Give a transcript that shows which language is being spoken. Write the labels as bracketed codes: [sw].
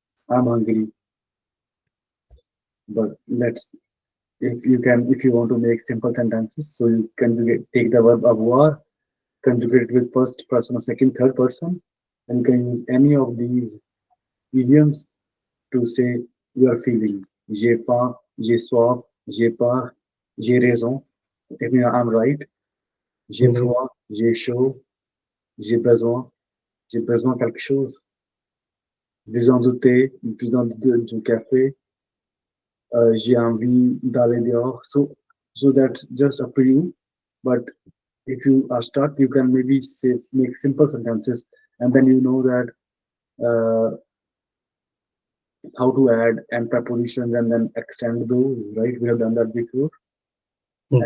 [en] I'm hungry, but let's if you want to make simple sentences, so you can take the verb avoir, conjugate it with first person or second, third person, and you can use any of these idioms to say your feeling. [fr] J'ai faim, j'ai soif, j'ai peur, j'ai raison. [en] If I'm right. [fr] J'ai Mhm. froid, j'ai chaud, j'ai besoin quelque chose. Besoin de thé, besoin du café, j'ai envie d'aller dehors. [en] So that's just up to you. But if you are stuck, you can maybe say, make simple sentences, and then you know that how to add and prepositions and then extend those. Right? We have done that before, Mhm.